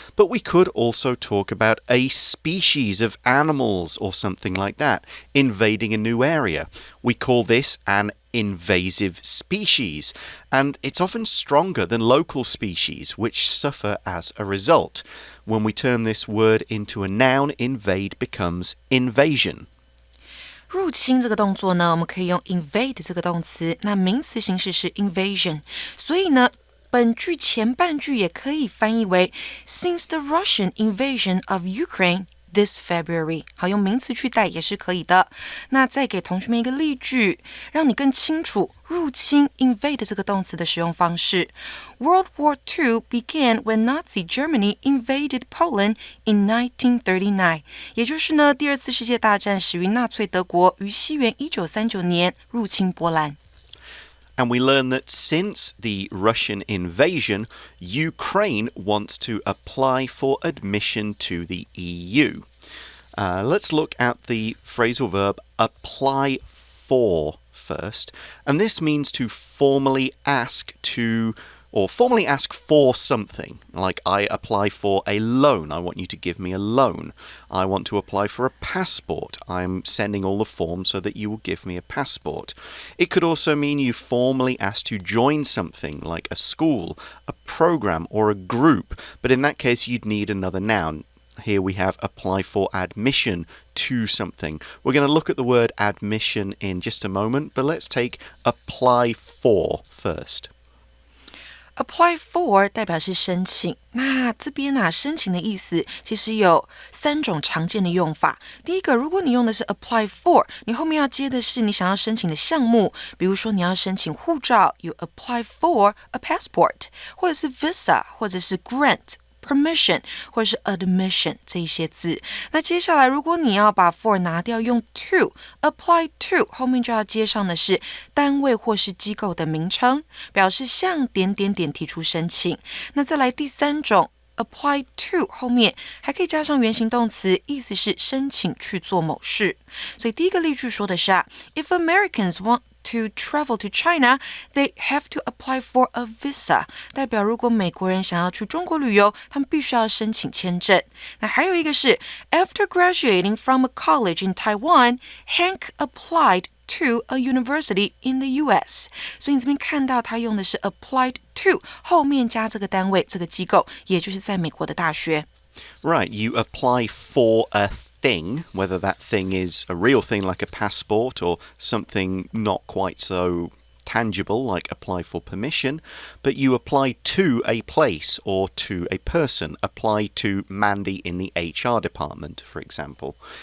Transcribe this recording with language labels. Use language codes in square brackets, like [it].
[en] But we could also talk about a species of animals or something like that, invading a new area. We call this an invasive species, and it's often stronger than local species, which suffer as a result. When we turn this word into a noun, invade becomes invasion. [zh] 入侵这个动作呢，我们可以用 invade 这个动词，那名词形式是 invasion， 所以呢，本句前半句也可以翻译为 [en] Since the Russian invasion of Ukraine this February， [zh] 好，用名词去代也是可以的。那再给同学们一个例句，让你更清楚入侵 invade 这个动词的使用方式。 [en] World War II began when Nazi Germany invaded Poland in 1939， [zh] 也就是呢，第二次世界大战始于纳粹德国于西元1939年入侵波兰。 [en] And we learn that since the Russian invasion, Ukraine wants to apply for admission to the EU. Let's look at the phrasal verb apply for first. And this means to formally ask to or formally ask for something. Like I apply for a loan. I want you to give me a loan. I want to apply for a passport. I'm sending all the forms so that you will give me a passport. It could also mean you formally ask to join something like a school, a program, or a group. But in that case, you'd need another noun. Here we have apply for admission to something. We're going to look at the word admission in just a moment, but let's take apply for first. [zh] Apply for 代表是申请，那这边申请的意思其实有3种常见的用法。第一个，如果你用的是 apply for， 你后面要接的是你想要申请的项目，比如说你要申请护照 ， [en] you apply for a passport， [zh] 或者是 visa， 或者是 grant。permission 或者是 admission 这一些字。那接下来如果你要把 for 拿掉，用 to apply to 后面就要接上的是单位或是机构的名称，表示向点点点提出申请。那再来第3种apply to 后面还可以加上原形动词，意思是申请去做某事。所以第一个例句说的是 [en] If Americans want to travel to China, they have to apply for a visa. [zh] 代表如果美国人想要去中国旅游，他们必须要申请签证。那还有一个是 [en] After graduating from a college in Taiwan, Hank applied to a university in the US. [zh] 所以你这边看到他用的是 applied to 后面加这个单位这个机构，也就是在美国的大学。 [en] Right, you apply for a thing, whether that thing is a real thing like a passport or something not quite so tangible like apply for permission, but you apply to a place or to a person. Apply to Mandy in the HR department, for example.